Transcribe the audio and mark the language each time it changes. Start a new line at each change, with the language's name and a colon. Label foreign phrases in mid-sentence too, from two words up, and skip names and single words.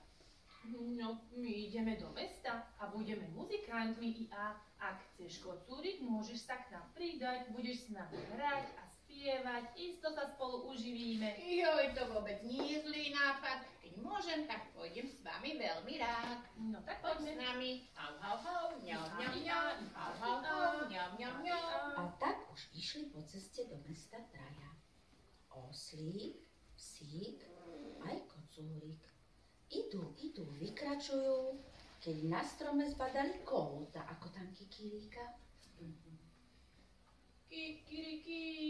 Slovak: No, my ideme do mesta a budeme muzikantmi a ak chceš, kocúrik, môžeš sa k nám pridať, budeš s nami hrať a spievať, isto sa spolu uživíme. Joj, to vôbec nie je zlý nápad. Keď môžem, tak pôjdem s vami veľmi rád. No tak Poď s poďme. nami. Hau, hau, hau, ňau, ňau, ňau, hau, hau, hau, ňau, ňau, ňau. A tak už išli po ceste do mesta traja. Oslík, psík, aj kocúrik. Idú, vykračujú, keď na strome zbadali kohúta, ako tam kikíríka. Kikiriki.